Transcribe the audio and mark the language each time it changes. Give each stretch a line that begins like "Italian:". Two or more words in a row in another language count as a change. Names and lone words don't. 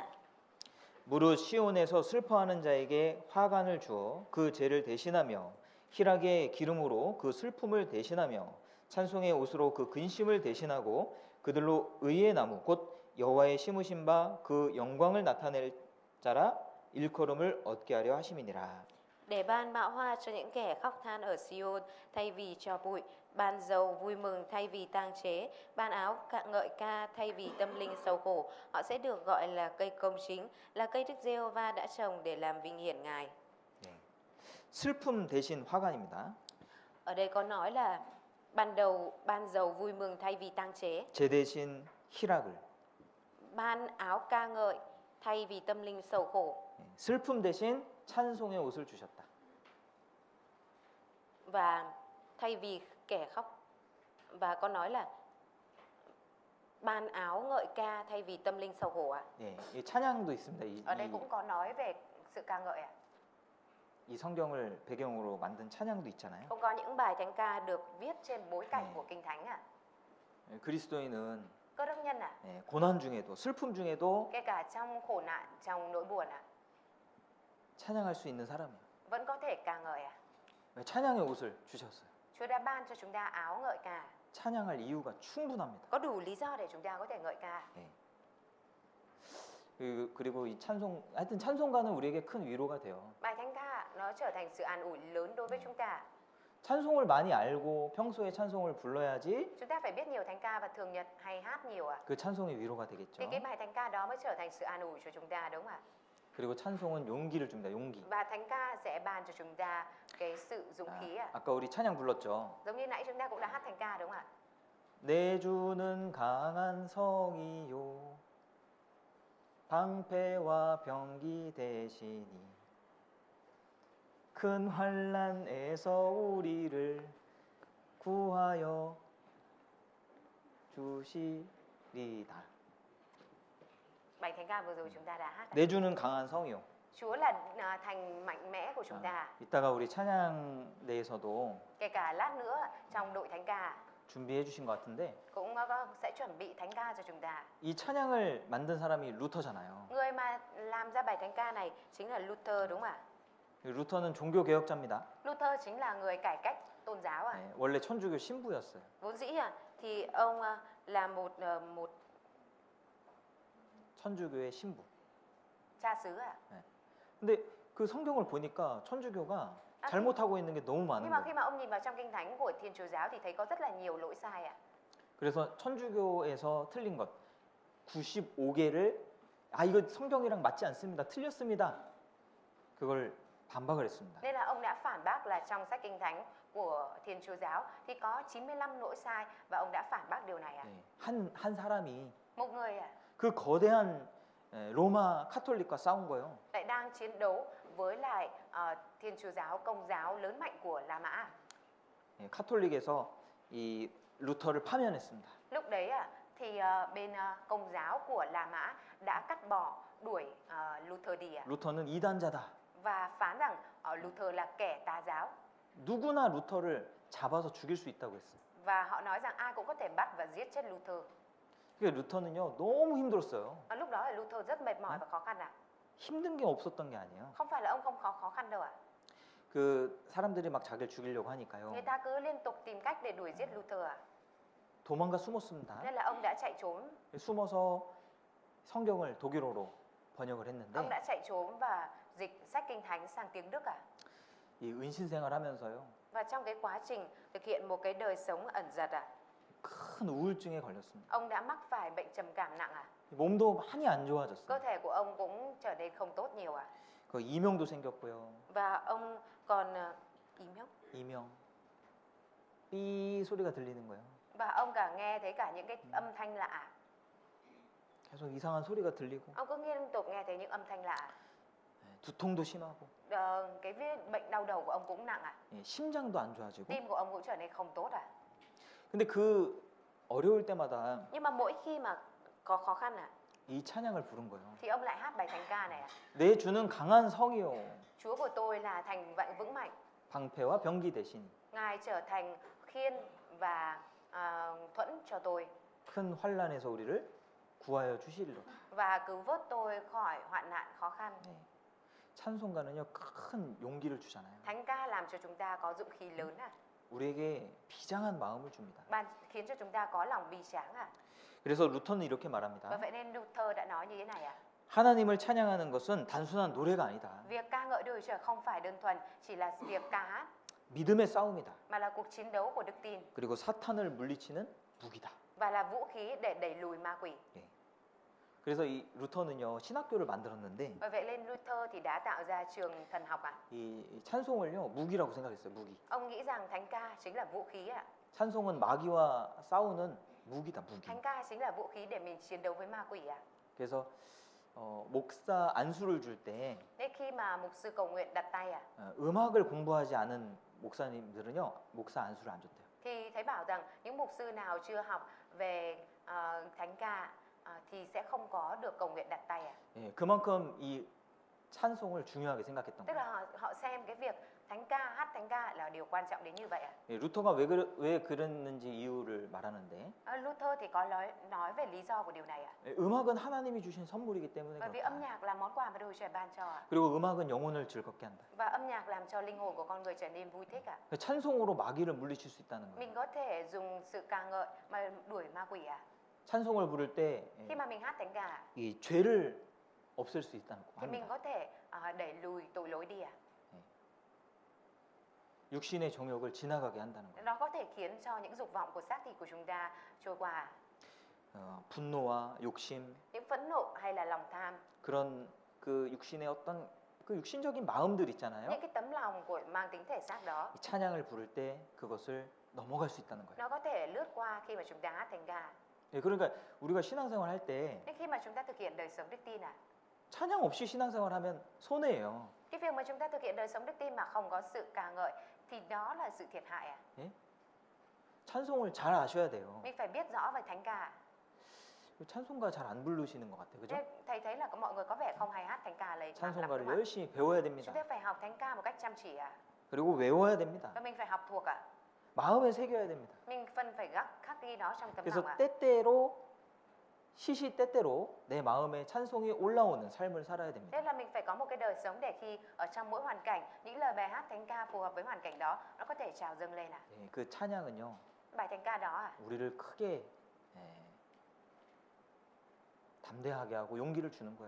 Korean: 무릇 시온에서 슬퍼하는 자에게 화관을 주어 그 죄를 대신하며 희락의 기름으로 그 슬픔을 대신하며 찬송의 옷으로 그 근심을 대신하고 그들로 의의 나무 곧 여호와의 심으신 바 그 영광을 나타낼 자라 일컬음을 얻게 하려 하심이니라.
Vietnamese: Để ban bão hoa cho những kẻ khóc than ở Sion thay vì cho bụi, ban dầu vui mừng thay vì tang chế, ban áo ngợi ca thay vì tâm linh sầu khổ. Họ sẽ được gọi là cây công chính, là cây Đức Giê-hô-va đã trồng để làm vinh hiển Ngài.
Korean: 예. 슬픔 대신 화관입니다.
Vietnamese: Ở đây có nói là ban dầu vui mừng thay vì tang chế,
Korean: 제 대신 희락을,
Vietnamese: ban áo ca ngợi thay vì tâm linh sầu khổ,
Korean: 예. 슬픔 대신 찬송의 옷을 주셨다.
Vietnamese: và thay vì kẻ khóc, và có nói là ban áo ngợi ca thay vì tâm linh sầu khổ ạ.
Korean: 예, 이 찬양도 있습니다.
Vietnamese: Ở đây cũng có nói về sự ca ngợi ạ.
Korean: 이 성경을 배경으로 만든 찬양도 있잖아요.
Vietnamese: Cũng có những bài thánh ca được viết trên bối cảnh của Kinh Thánh ạ.
Korean: 예, 그리스도인은
Vietnamese: Cơ đốc nhân ạ,
Korean: 예, 고난 중에도 슬픔 중에도
Vietnamese: kể cả trong khổ nạn, trong nỗi buồn ạ,
Korean: 찬양할 수 있는 사람이에요.
Vietnamese: vẫn có thể ca ngợi ạ.
Korean: 왜 찬양의 옷을 주셨어요?
Vietnamese: Chúa đã ban cho chúng ta áo ngợi ca.
Korean: 찬양할 이유가 충분합니다.
Vietnamese: Có đủ lý do để chúng ta có thể ngợi ca.
Korean: 예. 그리고 이 찬송, 하여튼 찬송가는 우리에게 큰 위로가 돼요.
Vietnamese: Bài thánh ca nó trở thành sự an ủi lớn đối với chúng ta.
Korean: 찬송을 많이 알고 평소에 찬송을 불러야지
Vietnamese: Chúng ta phải biết nhiều thánh ca và thường nhật hay hát nhiều ạ.
Korean: 그 찬송의 위로가
Vietnamese: Thì
Korean: 되겠죠.
Vietnamese: cái bài thánh ca đó mới trở thành sự an ủi cho chúng ta, đúng không ạ?
Korean: 그리고 찬송은 용기를 줍니다. 용기.
Vietnamese: Và thánh ca sẽ ban cho chúng ta cái sự dũng khí ạ.
Korean: 아까 우리 찬양 불렀죠.
Vietnamese: Giống như nãy chúng ta cũng đã hát thánh ca đúng không ạ?
Korean: 내 주는 강한 성이요 방패와 병기 대신이 큰 환난에서 우리를 구하여 주시리다.
Vietnamese: Bài thánh ca vừa rồi chúng ta đã hát.
Korean: 내 주는 강한 성이요.
Vietnamese: Chúa là thành mạnh mẽ của chúng ta.
Korean: 이따가 우리 찬양 내에서도
Vietnamese: Kể cả lát nữa trong đội thánh ca
Korean: 준비해 주신 것 같은데
Vietnamese: cũng sẽ chuẩn bị thánh ca cho chúng ta.
Korean: 이 찬양을 만든 사람이 루터잖아요.
Vietnamese: Người mà làm ra bài thánh ca này chính là Luther, đúng không ạ?
Korean: 루터는 종교 개혁자입니다.
Vietnamese: Luther chính là người cải cách tôn giáo ạ.
Korean: 네, 원래 천주교 신부였어요.
Vietnamese: Vốn dĩ thì ông là một
Korean: 천주교의 신부.
Vietnamese: cha xứ ạ.
Korean: 근데 그 성경을 보니까 천주교가 잘못하고 있는 게 너무 많은
Vietnamese: Nhưng mà
Korean: 거예요.
Vietnamese: khi mà ông nhìn vào trong kinh thánh của Thiên Chúa giáo thì thấy có rất là nhiều lỗi sai ạ.
Korean: 그래서 천주교에서 틀린 것 95개를 이거 성경이랑 맞지 않습니다. 틀렸습니다. 그걸 반박을 했습니다.
Vietnamese: Nên là ông đã phản bác là trong sách kinh thánh của Thiên Chúa giáo thì có 95 lỗi sai và ông đã phản bác điều này ạ.
Korean: 네, 한 사람이
Vietnamese: Một người
Korean: 그 거대한 로마 카톨릭과 싸운 거예요.
Vietnamese: lại đang chiến đấu với lại Thiên Chúa giáo, Công giáo lớn mạnh của La Mã.
Korean: 카톨릭에서 이 루터를 파면했습니다.
Vietnamese: Lúc đấy thì bên Công giáo của La Mã đã cắt bỏ đuổi Luther đi ạ.
Korean: 루터는 이단자다.
Vietnamese: Và phán rằng Luther là kẻ tà giáo.
Korean: 누구나 루터를 잡아서 죽일 수 있다고 했어요.
Vietnamese: Và họ nói rằng ai cũng có thể bắt và giết chết Luther.
Korean: 그러니까 루터는요 너무 힘들었어요.
Vietnamese: Lúc đó là Luther rất mệt mỏi và khó khăn ạ.
Korean: 힘든 게 없었던 게 아니에요.
Vietnamese: Không phải là ông không khó khăn đâu ạ.
Korean: 그 사람들이 막 자기를 죽이려고 하니까요.
Vietnamese: Người ta cứ liên tục tìm cách để đuổi giết Luther ạ.
Korean: 도망가 숨었습니다.
Vietnamese: Nên là ông đã chạy trốn.
Korean: 숨어서 성경을 독일어로 번역을 했는데
Vietnamese: Ông đã chạy trốn và dịch sách kinh thánh sang tiếng Đức ạ.
Korean: 이 은신생활 하면서요
Vietnamese: Và trong cái quá trình thực hiện một cái đời sống ẩn dật ạ,
Korean: 큰 우울증에 걸렸습니다.
Vietnamese: ông đã mắc phải bệnh trầm cảm nặng ạ.
Korean: 몸도 많이 안
Vietnamese: Cơ
Korean: 좋아졌어요.
Vietnamese: thể của ông cũng trở nên không tốt nhiều ạ.
Korean: 그 이명도 생겼고요.
Vietnamese: Và ông còn
Korean: 이명 삐 소리가 들리는 거예요.
Vietnamese: và ông cả nghe thấy cả những cái âm thanh lạ.
Korean: 계속 이상한 소리가 들리고
Vietnamese: Ông cứ liên tục nghe thấy những âm thanh lạ.
Korean: 두통도 심하고
Vietnamese: Cái bệnh đau đầu của ông cũng nặng ạ.
Korean: 심장도 안 좋아지고.
Vietnamese: Tim của ông cũng trở nên không tốt ạ.
Korean: 근데 그 어려울 때마다
Vietnamese: Nhưng mà mỗi khi mà có khó khăn
Korean: 이 찬양을 부른 거예요.
Vietnamese: thì ông lại hát bài thánh ca này ạ.
Korean: 내 주는 강한 성이요
Vietnamese: Chúa của tôi là thành vững mạnh.
Korean: 방패와 병기 대신
Vietnamese: Ngài trở thành khiên và thuẫn cho tôi
Korean: 큰 환란에서 우리를 구하여 주시리로다.
Vietnamese: và cứu vớt tôi khỏi hoạn nạn khó khăn.
Korean: 네. 찬송가는요 큰 용기를 주잖아요.
Vietnamese: Thánh ca làm cho chúng ta có dũng khí lớn ạ.
Korean: 우리에게 비장한 마음을 줍니다.
Vietnamese: ban khiến cho chúng ta có lòng bi tráng à.
Korean: 그래서 루터는 이렇게
Vietnamese: Và
Korean: 말합니다.
Vietnamese: vậy nên Luther đã nói như thế này à.
Korean: 하나님을 찬양하는 것은 단순한 노래가 아니다.
Vietnamese: Việc ca ngợi Đức Chúa Trời không phải đơn thuần chỉ là việc ca hát,
Korean: 믿음의 싸움이다.
Vietnamese: mà là cuộc chiến đấu của đức tin
Korean: 그리고 사탄을 물리치는 무기다.
Vietnamese: và là vũ khí để đẩy lùi ma quỷ.
Korean: 그래서 이 루터는요 신학교를 만들었는데
Vietnamese: Và vậy nên Luther thì đã tạo ra trường thần học ạ.
Korean: 이 찬송을요 무기라고 생각했어요. 무기.
Vietnamese: Ông nghĩ rằng thánh ca chính là vũ khí ạ.
Korean: 찬송은 마귀와 싸우는 무기다. 무기.
Vietnamese: Thánh ca chính là vũ khí để mình chiến đấu với ma quỷ ạ.
Korean: 그래서 목사 안수를 줄 때
Vietnamese: Nên khi mà mục sư cầu nguyện đặt tay ạ,
Korean: 음악을 공부하지 않은 목사님들은요 목사 안수를 안 줬대요.
Vietnamese: thì thấy bảo rằng những mục sư nào chưa học về thánh ca thì sẽ không có được cầu nguyện đặt tay ạ.
Korean: 예, 그만큼 이 찬송을 중요하게 생각했던
Vietnamese: Tức
Korean: 거예요.
Vietnamese: là họ xem cái việc thánh ca, hát thánh ca là điều quan trọng đến như vậy ạ.
Korean: 예, 루터가 왜 그랬는지 이유를 말하는데
Vietnamese: Luther thì có nói về lý do của điều này ạ.
Korean: 예, 음악은 하나님이 주신 선물이기 때문에
Vietnamese: Bởi vì âm
Korean: 그렇다.
Vietnamese: nhạc là món quà mà Đức Chúa Trời ban cho ạ.
Korean: 그리고 음악은 영혼을 즐겁게 한다.
Vietnamese: Và âm nhạc làm cho linh hồn của con người trở nên vui thích ạ.
Korean: 찬송으로 마귀를 물리칠 수 있다는 거예요.
Vietnamese: Mình có thể dùng sự ca ngợi mà đuổi ma quỷ ạ.
Korean: 찬송을 부를 때
Vietnamese: Khi mà mình hát thánh ca
Korean: 이 죄를 없앨 수 있다는 거
Vietnamese: thì mình
Korean: 합니다.
Vietnamese: có thể đẩy lùi tội lỗi đi ạ.
Korean: 육신의 정욕을 지나가게 한다는 거예요.
Vietnamese: Nó có thể khiến cho những dục vọng của xác thịt của chúng ta trôi qua.
Korean: 분노와 욕심
Vietnamese: Những phẫn nộ hay là lòng tham,
Korean: 그런 그 육신의 어떤 그 육신적인 마음들 있잖아요.
Vietnamese: những cái tấm lòng của mang tính thể xác đó,
Korean: 이 찬양을 부를 때 그것을 넘어갈 수 있다는 거예요.
Vietnamese: nó có thể lướt qua khi mà chúng ta hát thánh ca.
Korean: 예, 그러니까 우리가 신앙생활 할 때
Vietnamese: Nên khi mà chúng ta thực hiện đời sống đức tin
Korean: 찬양 없이 신앙생활 하면 손해예요.
Vietnamese: cái việc mà chúng ta thực hiện đời sống đức tin mà không có sự ca ngợi thì đó là sự thiệt hại ạ.
Korean: 찬송을 잘 아셔야 돼요.
Vietnamese: Mình phải biết rõ về thánh ca.
Korean: 찬송가 잘 안 부르시는 것 같아요. 그죠?
Vietnamese: Nên thầy thấy là mọi người có vẻ không hay hát thánh ca lấy lắm
Korean: 찬송가를
Vietnamese: đúng không ạ?
Korean: 열심히 배워야
Vietnamese: Chúng
Korean: 됩니다.
Vietnamese: ta phải học thánh ca một cách chăm chỉ ạ.
Korean: 그리고 외워야 됩니다.
Vietnamese: Và mình phải học thuộc ạ.
Korean: 마음에 새겨야 됩니다.
Vietnamese: Mình phân phải khắc ghi nó trong tấm
Korean: 그래서
Vietnamese: lòng ạ.
Korean: 때때로 시시때때로 내 마음에 찬송이 올라오는 삶을 살아야 됩니다.
Vietnamese: Nên là mình phải có một cái đời sống để khi ở trong mỗi hoàn cảnh những lời bài hát thánh ca phù hợp với hoàn cảnh đó nó có thể trào dâng lên ạ.
Korean: 예, 그 찬양은요
Vietnamese: Bài thánh ca đó
Korean: 우리를 크게 담대하게 하고 용기를 주는 거예요.